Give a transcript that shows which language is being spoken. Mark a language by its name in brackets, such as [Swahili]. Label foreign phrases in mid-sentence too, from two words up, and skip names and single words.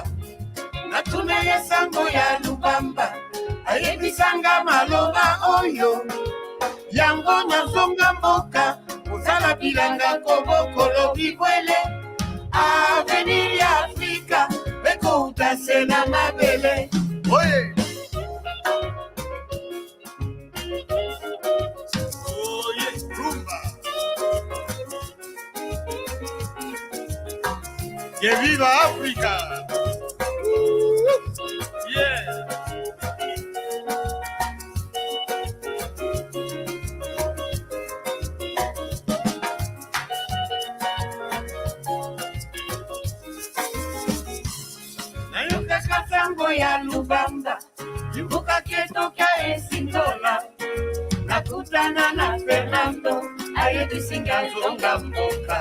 [Lingala] Natuna ye sango ya Lubamba, ayebisanga maloba oyo, yango na zonga mboka, kozala bilanga kobokolo bibwele, avenir ya Afrika, eko utase na mabele. Oye! Oye, rumba! [Spanish] Que viva África! Yeah! [Lingala] Nayoka sango ya Lubamba, limbuka ketoka esingola, nakutana na Fernando, ayebisinga zonga mboka.